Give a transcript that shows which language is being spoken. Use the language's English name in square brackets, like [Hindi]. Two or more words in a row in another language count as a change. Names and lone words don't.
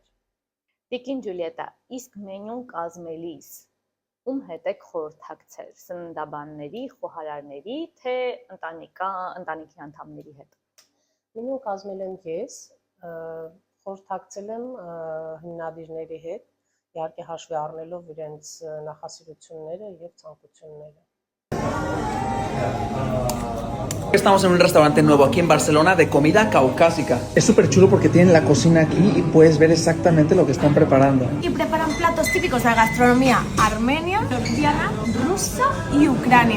[Armenian] Տիկին Ջուլիետա, իսկ մենյուն կազմելիս ում հետ եք խորհրդակցել, սննդաբանների, խոհարարների, թե ընտանիքի անդամների հետ։ Մենյուն կազմել եմ ես, խորհրդակցել եմ հիմնադիրների հետ, իհարկե հաշվի առնելով իրենց նախասիրությունները եւ ցանկությունները։ [Spanish] Estamos en un restaurante nuevo aquí en Barcelona de comida caucásica. Es súper chulo porque tienen la cocina aquí y puedes ver exactamente lo que están preparando. Y preparan platos típicos de la gastronomía armenia, georgiana, rusa y ucrania.